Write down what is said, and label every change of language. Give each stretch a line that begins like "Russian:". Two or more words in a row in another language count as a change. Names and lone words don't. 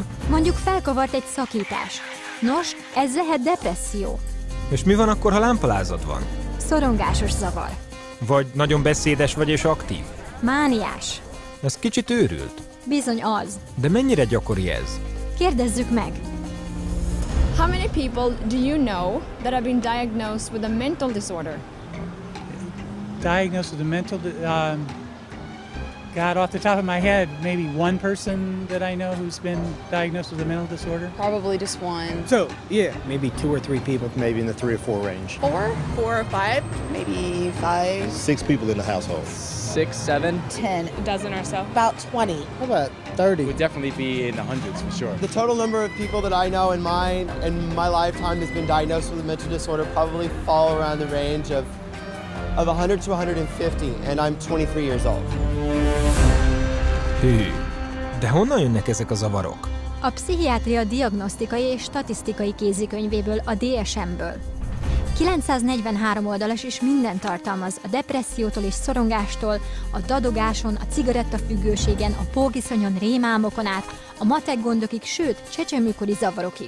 Hungarian: Mondjuk felkavart egy szakítás. Nos, ez lehet depresszió. És mi van akkor, ha lámpalázat van? Szorongásos zavar. Vagy nagyon beszédes vagy és aktív? Mániás. Ez kicsit őrült. Bizony az. De mennyire gyakori ez? Kérdezzük meg.
English: How many people do you know that have been diagnosed with a mental disorder? Diagnosed with a mental, God, off the top of my head, maybe one person that I know who's been diagnosed with a mental disorder. Probably just one. So, yeah, maybe 2 or 3 people, maybe in the 3 or 4 range. 4 or 5, maybe 5. 6 people in the household. 6, 7. 10. A dozen or so. About 20. How about 30? Would definitely be in the hundreds for sure. The total number of people that I know in my lifetime has been diagnosed with a mental disorder probably fall around the range of 100 to 150, and I'm 23 years old.
Hungarian: Hű, de honnan jönnek ezek a zavarok? A Pszichiátria diagnosztikai és statisztikai kézikönyvéből, a DSM-ből. 943 oldalas és minden tartalmaz, a depressziótól és szorongástól, a dadogáson, a cigarettafüggőségen, a pókiszonyon, rémálmokon át, a matek gondokig, sőt, csecsemőkori zavarokig.